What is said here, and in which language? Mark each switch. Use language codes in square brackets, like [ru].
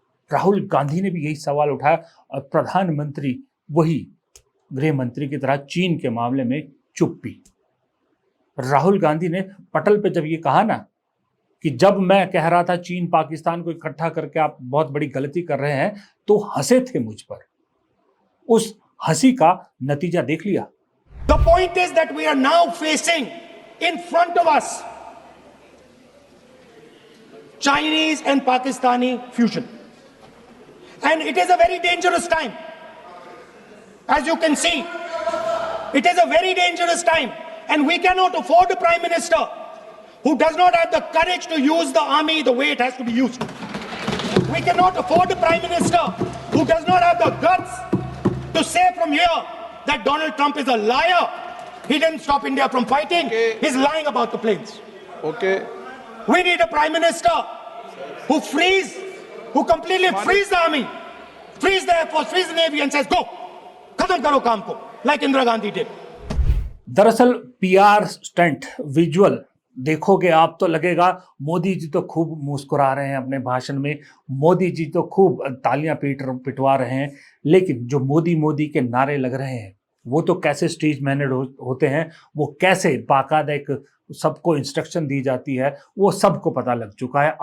[hi] राहुल गांधी ने भी यही सवाल उठाया और प्रधानमंत्री वही गृह मंत्री की तरह चीन के मामले में चुप्पी। राहुल गांधी ने पटल पे जब ये कहा ना कि जब मैं कह रहा था चीन पाकिस्तान को इकट्ठा करके आप बहुत बड़ी गलती कर रहे हैं, तो हंसे थे मुझ पर। उस हंसी का नतीजा देख लिया। [en] The point is that we are now facing in front of us Chinese and Pakistani fusion. And it is a very dangerous time. As you can see, it is a very dangerous time. And we cannot afford a prime minister who does not have the courage to use the army the way it has to be used. We cannot afford a prime minister who does not have the guts to say from here that Donald Trump is a liar. He didn't stop India from fighting. Okay. He's lying about the planes. Okay. We need a prime minister who completely frees the army, frees the air force, frees the navy and says, go, [hi] khatam karo kaam ko, [en] like Indira Gandhi did. [hi] दरअसल PR stunt visual देखोगे आप तो लगेगा मोदी जी तो खूब मुस्कुरा रहे हैं अपने भाषण में, मोदी जी तो खूब तालियां पिटवा रहे हैं, लेकिन जो मोदी मोदी के नारे लग रहे हैं वो तो कैसे स्टेज मैनेज होते हैं, वो कैसे बाकायदा एक सबको इंस्ट्रक्शन दी जाती है, वो सबको पता लग चुका है।